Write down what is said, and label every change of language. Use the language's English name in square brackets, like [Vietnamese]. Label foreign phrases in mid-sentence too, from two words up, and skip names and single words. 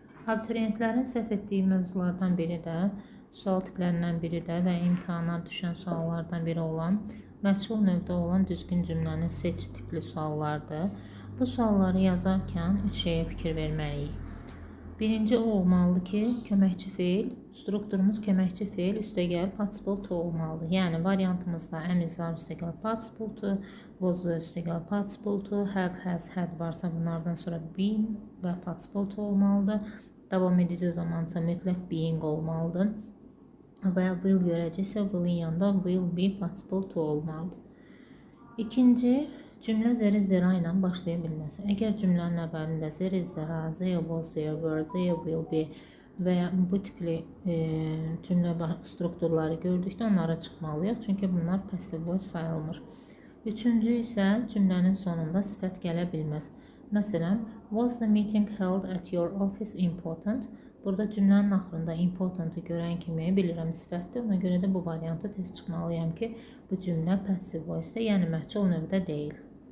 [Azerbaijani] Abituriyentlərin səhv etdiyi mövzulardan biri də, sual tiplərindən biri də və imtahana düşən suallardan biri olan məchul növdə olan düzgün cümləni seç tipli suallardır. Bu sualları yazarkən 3 şeyə fikir verməliyik. Birinci o olmalıdır ki, köməkçi feil, strukturumuz köməkçi feil üstəgəl [English] participle to [Azerbaijani] olmalıdır. Yəni, variantımızda [English] am, is, are [Azerbaijani] üstəgəl [English] participle to, [Azerbaijani] was və üstəgəl [English] participle to, have, has, had [Azerbaijani] varsa bunlardan sonra been və [English] participle to [Azerbaijani] olmalıdır. Davam edici zamansa mütləq being olmalıdır. Və will görəcəksə will-in yanında [English] will be participle to [Azerbaijani] olmalıdır. İkinci, cümlə zera ilə başlaya bilməsi. Əgər cümlənin əvvəlində zera, [English] they was, they were, they will be [Azerbaijani] və ya bu tipli cümlə strukturları gördükdə onlara çıxmalıyıq. Çünki bunlar [English] passive voice [Azerbaijani] sayılmır. Üçüncü isə cümlənin sonunda sifət gələ bilməz. Məsələn, [English] was the meeting held at your office important? [Azerbaijani] Burada cümlənin axırında important'ı görən kimi bilirəm sifətdir. Ona görə də bu variantı tez çıxmalıyam ki, bu cümlə [English] passive voice- [Azerbaijani] də, yəni məchul növdə deyil.